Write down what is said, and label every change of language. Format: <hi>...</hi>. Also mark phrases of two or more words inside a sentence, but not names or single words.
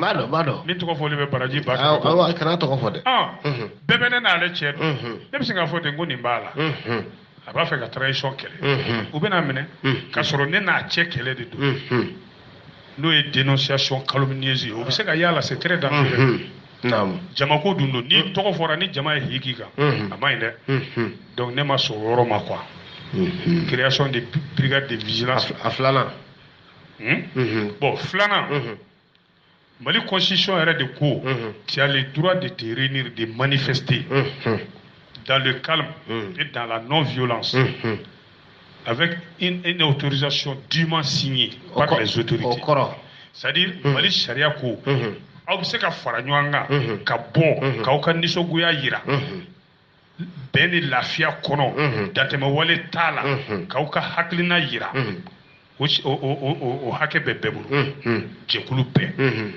<bm>b'a dɔn min tɔgɔ fɔli bɛ baraji ba kana tɔgɔ fɔ dɛ bɛɛ bɛ ne n'ale cɛ dɔn ne bɛ se k'a fɔ ten ko nin b'a la a b'a fɛ ka transition kɛlɛ u bɛna minɛ k'a sɔrɔ ne n'a cɛ kɛlɛ de don n'o ye</bm> <fr>dénonciation calomnieuse</fr> <bm>ye o bɛ se ka y'a la</bm> <fr>c'est très dangereux</fr> <bm>jamako dun don ni tɔgɔ fɔra ni jama ye hiki kan a ma ɲi dɛ donc ne ma sɔn o yɔrɔ ma quoi</bm> <fr>création de brigade de vigilance</fr> <bm>a filanan bon filanan Mali constitution yɛrɛ de ko</bm> <fr>tu as le droit de te réunir de manifester dans le calme et dans la non-violence avec une autorisation dûment signée par les autorités. C'est-à-dire,</fr> <bm>Mali Sharia ko, aw bɛ se ka fara ɲɔgɔn kan ka bɔ k'aw ka nisɔngoya yira bɛn ni lafiya kɔnɔ dantɛmɛ wale t'a la k'aw ka hakilina yira o hakɛ bɛ bɛɛ bolo jɛkulu bɛɛ</bm>